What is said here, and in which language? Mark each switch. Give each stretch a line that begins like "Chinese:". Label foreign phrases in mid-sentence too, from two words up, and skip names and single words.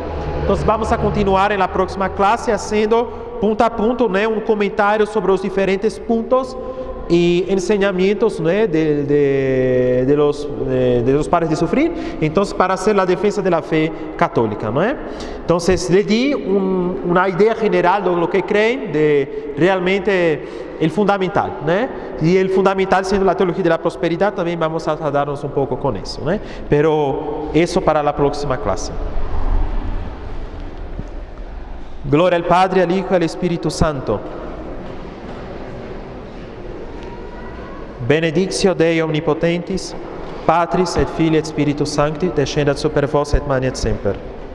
Spanish: Entonces vamos a continuar en la próxima clase haciendo punto a punto un comentario sobre los diferentes puntos y enseñamientos de los padres de sufrir, entonces para hacer la defensa de la fe católica, Entonces le di una idea general de lo que creen, de realmente el fundamental, y el fundamental siendo la teología de la prosperidad, también vamos a darnos un poco con eso, pero eso para la próxima clase. Gloria al Padre, al Hijo y al Espíritu Santo.
Latin: Benedictio Dei omnipotentis, Patris et Filii et Spiritus Sancti, descendat super vos et manet semper.